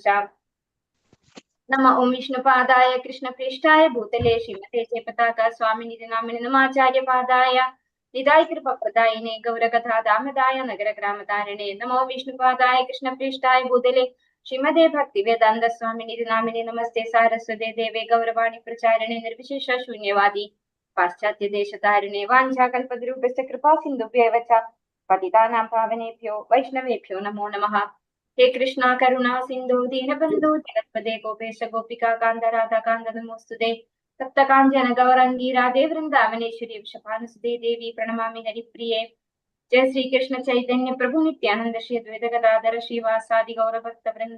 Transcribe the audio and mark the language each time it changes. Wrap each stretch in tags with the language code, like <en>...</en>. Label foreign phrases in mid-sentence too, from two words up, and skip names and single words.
<sa>നമ ഓം വിഷ്ണുപാദായ കൃഷ്ണപ്രേഷ്ഠായ ഭൂതലേ ശ്രീമതേ ജയപതാക സ്വാമിനിധി നാമിനി നമാചാര്യപാദായ നിതായ കൃപപ്രദായിനെ ഗൗരകഥാ ദാമദായ നഗരഗ്രാമധാരണേ. നമോ വിഷ്ണുപാദായ കൃഷ്ണപ്രേഷ്ഠായ ഭൂതലേ ശ്രീമതേ ഭക്തി വേദാന്ത സ്വാമിനിധി നാമിനി നമസ്തേ സാരസ്വതേ ദേവേ ഗൗരവാണി പ്രചാരണേ നിർവിശേഷ ശൂന്യവാദി പാശ്ചാത്യ ദേശതാരുണേ വാഞ്ചാകൽപദ്രൂപസ്യ കൃപാ സിന്ധുഭ്യേവ ച പതിതാനാം പാവനേഭ്യോ വൈഷ്ണവേഭ്യോ നമോ നമഃ. ഹേ കൃഷ്ണ കരുണാ സിന്ധു ദീനബന്ധു ജഗത്പദേ ഗോപേശ ഗോപികാ കാന്ത രാധാ കാന്ത നമോസ്തുതേ. തപ്ത കാഞ്ചന ഗൗരാംഗീ രാധേ വൃന്ദാവനേശ്വരി വൃഷഭാനുസുതേ ദേവി പ്രണമാമി ഹരിപ്രിയേ. ജയ ശ്രീകൃഷ്ണ ചൈതന്യ പ്രഭു നിത്യാനന്ദ ശ്രീ അദ്വൈത ഗദാധര ശ്രീവാസാദി ഗൗരഭക്ത വൃന്ദ.</sa>